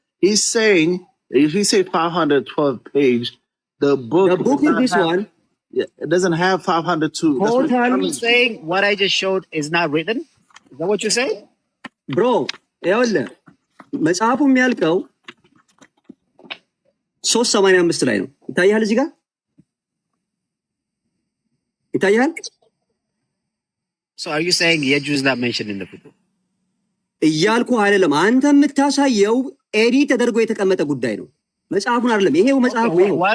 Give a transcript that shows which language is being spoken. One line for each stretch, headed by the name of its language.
English: He's saying, if he say 512 page, the book is this one. Yeah, it doesn't have 502. Are you saying what I just showed is not written? Is that what you're saying?
Amharic: Bro, መጽሐፉ የሚያልቀው 385 ላይ ነው። ይታያል እዚህ ጋር ይታያል።
English: So are you saying Yejju is not mentioned in the book?
Amharic: እያልኩ አይደለም። አንተ የምታሳየው ኤዲት ተደርጎ የተቀመጠ ጉዳይ ነው። መጽሐፉን አይደለም። ይሄው መጽሐፉ ነው።